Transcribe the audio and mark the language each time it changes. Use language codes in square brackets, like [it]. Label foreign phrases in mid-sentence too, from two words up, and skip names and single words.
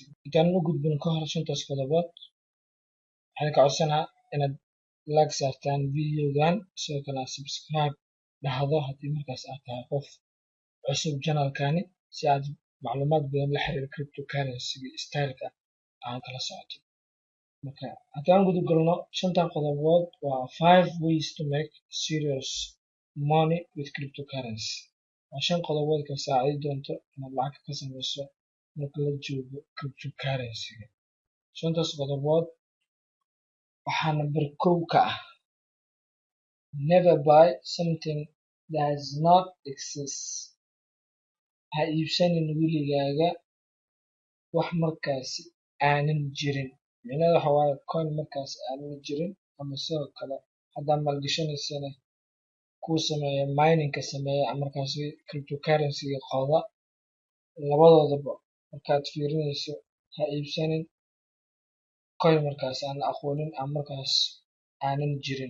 [so] Intaan u gudbin ka hor 5taas qodobood waxaan ka codsanayaa inaad like saartaan videogan sidoo kale subscribe dhahdo haddii markaas aad tahay qof cusub channelkani si aad macluumaad badan la xiriira cryptocurrency style-ka aan kala socoto. Marka haddaan guda galno 5 qodobood waa [en] 5 ways to make serious money with cryptocurrency. [so] waa 5 qodobood ka saacidi doonto inaad lacag ka samayso marka la joogo cryptocurrency. 5taas qodobood waxaa number 1 ka ah [en] never buy something that does not exist. [so] Ha iibsanin weligaaga wax markaas aanan jirin. Micnaheedu waxa waaye coin markaas aanan jirin ama sidoo kale haddaad malgishanaysana kuu sameeya mining-ka sameeya ama markaas cryptocurrency-ga qoda labadoodaba markaad fiirinayso ha iibsanin coin markaas aan la aqoonin ama markaas aanan jirin.